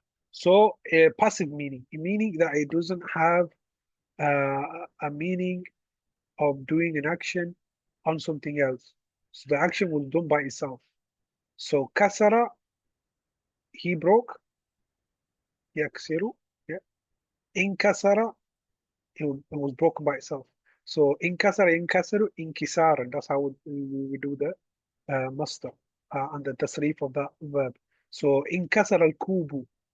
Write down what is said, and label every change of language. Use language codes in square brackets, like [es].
[en] So a passive meaning that it doesn't have a meaning of doing an action on something else. So the action was done by itself. So kasara, he broke. [ar] يكسر. Yeah. [en] انكسر, it was broken by itself. [ar] So انكسر ينكسر انكسارا. [en] That's how we do the masdar and the tasrif of that verb. [ar] So انكسر الكوب.